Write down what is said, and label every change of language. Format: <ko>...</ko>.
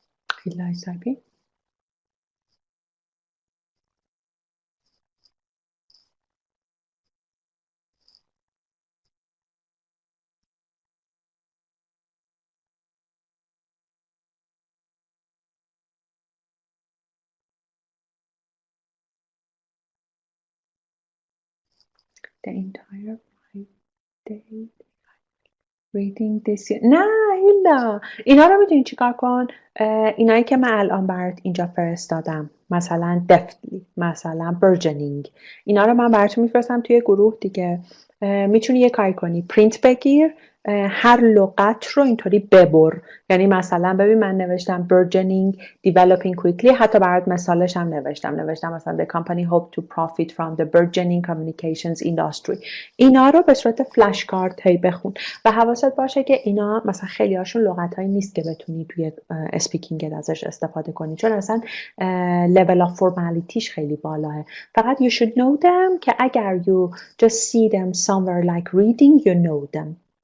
<en>خیلی The entire 5 day reading this year.</en> <fa>نه هیلا اینا رو میدونی چیکار کن؟ اینایی که من الان برات اینجا فرستادم مثلا deftly مثلا burgeoning اینا رو من براتون میفرستم توی گروه دیگه. میتونی یه کاری کنی پرینت بگیر هر لغت رو اینطوری ببر. یعنی مثلا ببین من نوشتم burgeoning developing quickly، حتی برات مثالش هم نوشتم مثلا</fa> <en>the company hope to profit from the burgeoning communications industry.</en> <fa>اینا رو به صورت فلش کارت هی بخون و حواست باشه که اینا مثلا خیلی هاشون لغت هایی نیست که بتونی توی اسپیکینگ ازش استفاده کنی، چون اصلا</fa> <en>level of formality</en> <fa>ش خیلی بالاه.</fa> <en>فقط you should know them</en> <fa>که اگر</fa> <en>you just see them somewhere like reading you know them.</en>